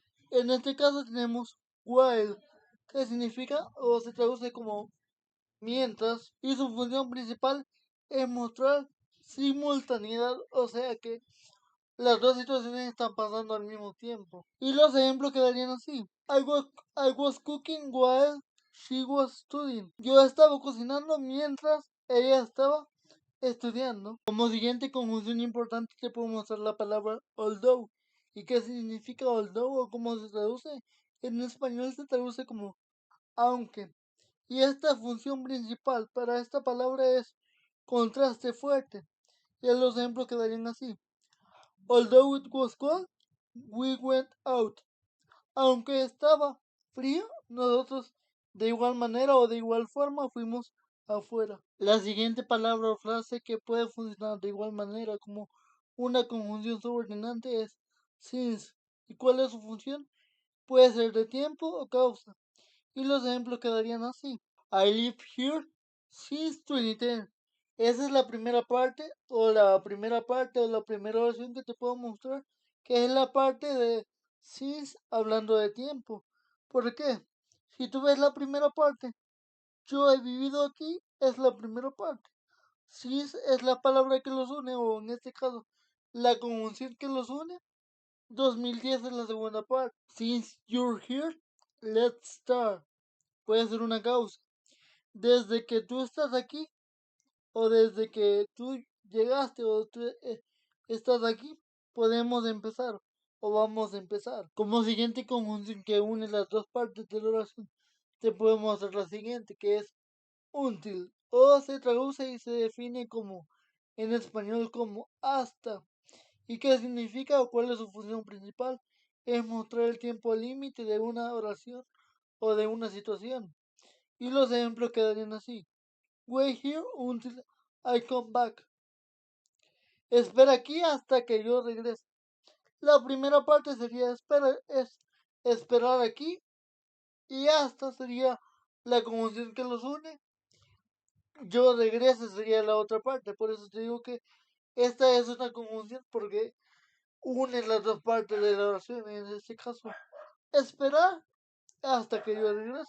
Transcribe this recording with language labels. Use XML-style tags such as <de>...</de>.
<es>En este caso tenemos while, que significa o se traduce como mientras, y su función principal es mostrar simultaneidad, o sea que las dos situaciones están pasando al mismo tiempo. Y los ejemplos quedarían así.</es> <en>I was cooking while she was studying.</en> <es>Yo estaba cocinando mientras ella estaba estudiando. Como siguiente conjunción importante te puedo mostrar la palabra although. ¿Y qué significa although o cómo se traduce? En español se traduce como aunque. Y esta función principal para esta palabra es contraste fuerte. Y los ejemplos quedarían así.</es> <en>Although it was cold, we went out.</en> <es>Aunque estaba frío, nosotros de igual manera o de igual forma fuimos afuera. La siguiente palabra o frase que puede funcionar de igual manera como Una conjunción subordinante es since. ¿Y cuál es su función? Puede ser de tiempo o causa. Y los ejemplos quedarían así.</es> <en>I live here since 2010.</en> <es>Esa es la primera parte o la primera oración que te puedo mostrar, que es la parte de since hablando de tiempo. ¿Por qué? Si tú ves la primera parte, yo he vivido aquí, es la primera parte. Since es la palabra que los une, o en este caso, la conjunción que los une. 2010 es la segunda parte.</es> <en>Since you're here, let's start.</en> <es>Puede ser una causa. Desde que tú estás aquí, o desde que tú llegaste, o tú estás aquí, podemos empezar, o vamos a empezar. Como siguiente conjunción que une las dos partes de la oración, te podemos hacer la siguiente, que es until, o se traduce y se define como, en español, como hasta. ¿Y qué significa o cuál es su función principal? Es mostrar el tiempo límite de una oración o de una situación. Y los ejemplos quedarían así.</es> <en>Wait here until I come back.</en> <es>Espera aquí hasta que yo regrese. La primera parte sería esperar aquí, y hasta sería la conjunción que los une. Yo regrese sería la otra parte. Por eso te digo que esta es una conjunción porque une las dos partes de la oración. En este caso, esperar hasta que yo regrese.</es>